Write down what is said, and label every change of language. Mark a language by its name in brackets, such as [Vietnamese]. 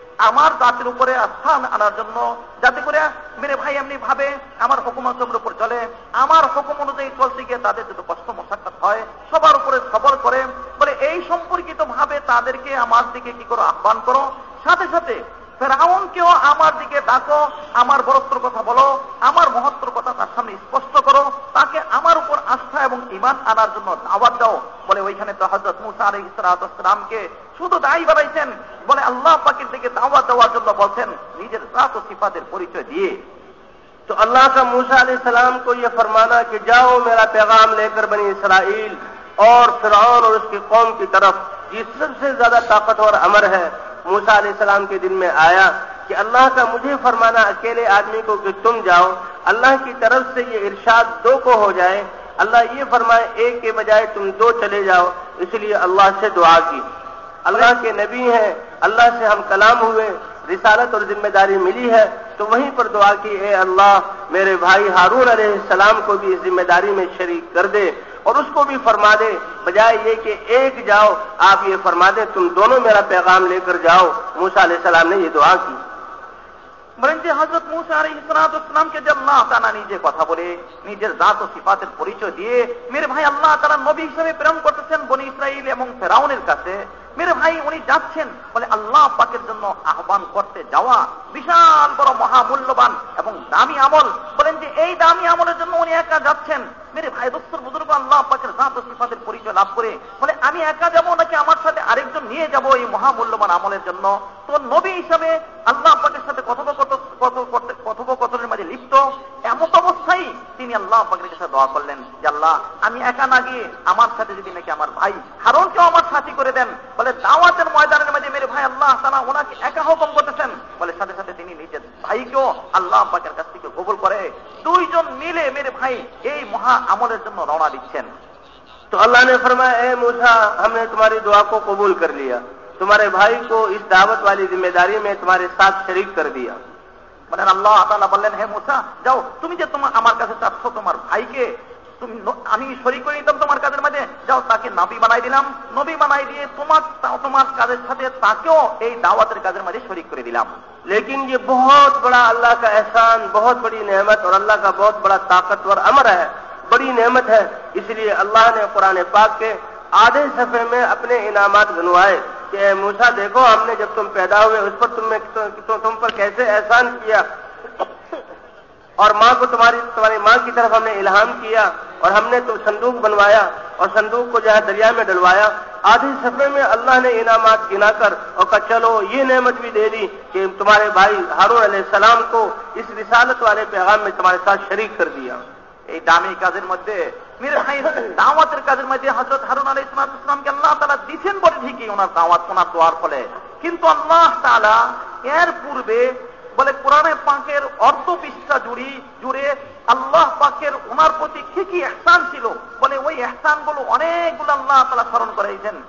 [Bangla] আমার জাতির উপরে আস্থা আনার জন্য, যাতে করে মেরে ভাই এমনি ভাবে আমার হুকুমতের উপর চলে, আমার হুকুম অনুযায়ী চলতে গিয়ে তাদের যত কষ্ট মশাক্কাত হয় সবার উপরে সবর করে, বলে এই সম্পর্কিত ভাবে তাদেরকে আমার দিকে কি করো আহ্বান করো, সাথে সাথে ফেরাউনকেও আমার দিকে ডাকো, আমার বড়ত্বর কথা বলো, আমার মহত্বর কথা তার সামনে স্পষ্ট করো, তাকে আমার উপর আস্থা এবং ঈমান আনার জন্য দাওয়াত দাও। বলে ওইখানে তো হযরত মুসা আলাইহিস সালামকে শুধু দায়ী বানাইছেন, বলে আল্লাহ পাকের দিকে দাওয়াত দেওয়ার জন্য বলছেন নিজের জাত ও সিফাতের পরিচয় দিয়ে। [Urdu] تو اللہ کا موسیٰ علیہ السلام کو یہ فرمانا کہ جاؤ میرا پیغام لے کر بنی اسرائیل اور فرعون اور اس کی قوم کی طرف، یہ سب سے زیادہ طاقتور امر ہے. موسیٰ علیہ السلام کے دل میں آیا کہ اللہ کا مجھے فرمانا اکیلے آدمی کو کہ تم جاؤ، اللہ کی طرف سے یہ ارشاد دو کو ہو جائے، اللہ یہ فرمائے ایک کے بجائے تم دو چلے جاؤ. اس لیے اللہ سے دعا کی. اللہ کے نبی ہیں، اللہ سے ہم کلام ہوئے، رسالت اور ذمہ داری ملی ہے، تو وہیں پر دعا کی اے اللہ میرے بھائی ہارون علیہ السلام کو بھی اس ذمہ داری میں شریک کر دے اور اس کو بھی فرما دے، بجائے یہ کہ ایک جاؤ آپ یہ فرما دیں تم دونوں میرا پیغام لے کر جاؤ. موسیٰ علیہ السلام نے یہ دعا کی. [Bangla] বলেন যে হযরত মুসা আলাইহিস সালামকে যে আল্লাহ তাআলা নিজে কথা বলে নিজের জাত ও সিফাতের পরিচয় দিয়ে মেরে ভাই আল্লাহ তাআলা নবী হিসেবে প্রেরণ করতেছেন বনি ইসরাইল এবং ফেরাউনের কাছে, মেরে ভাই উনি যাচ্ছেন, বলে আল্লাহ পাকের জন্য আহ্বান করতে যাওয়া বিশাল বড় মহামূল্যবান এবং দামি আমল। বলেন যে এই দামি আমলের জন্য উনি একা যাচ্ছেন। মেরে ভাই দোস্তর বুজুর্গ আল্লাহ পাকের জাত ও সিফাতের পরিচয় লাভ করে বলে আমি একা যাব নাকি আমার সাথে আরেকজন নিয়ে যাব এই মহামূল্যবান আমলের জন্য? তো নবী হিসাবে আল্লাহ পাকের সাথে কথোপকথনের মাঝে লিপ্ত এমত অবস্থায় তিনি আল্লাহ পাকের কাছে দোয়া করলেন যে আল্লাহ আমি একা না গিয়ে আমার সাথে যদি নাকি আমার ভাই হারুনকেও আমার সাথী করে দেন। বলে দাওয়াতের ময়দানের মাঝে মেরে ভাই আল্লাহ তাআলা ওনাকে একা হুকুম করতেছেন, বলে সাথে সাথে তিনি নিজের ভাইকেও আল্লাহ পাকের কাছ থেকে কবুল করে দুইজন মিলে মেরে ভাই এই মহা আমলের জন্য রওনা দিচ্ছেন। [Urdu] تو اللہ نے فرمایا اے موسیٰ ہم نے تمہاری دعا کو قبول کر لیا، تمہارے بھائی کو اس دعوت والی ذمہ داری میں تمہارے ساتھ شریک کر دیا. [Bangla] বলেন আল্লাহ তাআলা বললেন হে মুসা যাও, তুমি যে আমার কাছে চাচ্ছ তোমার ভাইকে তুমি আমি শরীক করে নিতাম তোমার কাজের মধ্যে, যাও তাকে নবী বানাই দিলাম, নবী বানাই দিয়ে তোমার কাজের সাথে তাকেও এই দাওয়াতের কাজের মধ্যে শরীক করে দিলাম. [Urdu] لیکن یہ بہت بڑا اللہ کا احسان، بہت بڑی نعمت اور اللہ کا بہت بڑا طاقتور امر ہے، بڑی نعمت ہے. اس لیے اللہ نے قرآن پاک کے آدھے صفحے میں اپنے انعامات گنوائے کہ اے موسیٰ دیکھو ہم نے جب تم پیدا ہوئے اس پر تم پر کیسے احسان کیا، اور ماں کو تمہاری ماں کی طرف ہم نے الہام کیا اور ہم نے تو صندوق بنوایا اور صندوق کو جو ہے دریا میں ڈلوایا. آدھی صفحے میں اللہ نے انعامات گنا کر اور کہا چلو یہ نعمت بھی دے دی کہ تمہارے بھائی ہارون علیہ السلام کو اس رسالت والے پیغام میں تمہارے ساتھ شریک کر دیا. [Bangla] এই দামি কাজের মধ্যে মেরে ভাই দাওয়াতের কাজের মধ্যে হযরত হারুন আলাইহিস সালামকে আল্লাহ তাআলা দিয়েছেন বলে ঠিকই ওনার দাওয়াত ওনার দোয়ার ফলে, কিন্তু আল্লাহ তাআলা এর পূর্বে বলে কোরআনে পাকের অর্ধ পৃষ্ঠা জুড়ে আল্লাহ পাকের ওনার প্রতি কি কি ইহসান ছিল, বলে ওই ইহসানগুলো অনেকগুলো আল্লাহ তাআলা স্মরণ করাইছেন।